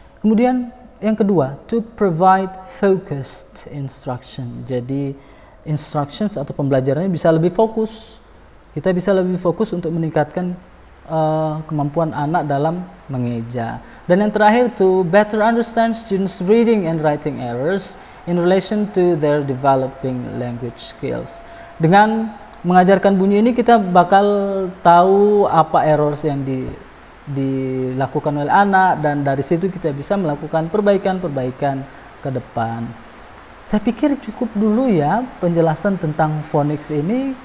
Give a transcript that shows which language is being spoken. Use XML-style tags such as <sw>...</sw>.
<id>Kemudian yang kedua,</id> <en>to provide focused instruction.</en> <id>Jadi instructions atau pembelajarannya bisa lebih fokus. Kita bisa lebih fokus untuk meningkatkan kemampuan anak dalam mengeja. Dan yang terakhir,</id> <en>to better understand students' reading and writing errors in relation to their developing language skills.</en> <id>Dengan mengajarkan bunyi ini, kita bakal tahu apa errors yang dilakukan oleh anak, dan dari situ kita bisa melakukan perbaikan-perbaikan ke depan. Saya pikir cukup dulu ya penjelasan tentang phonics ini.</id>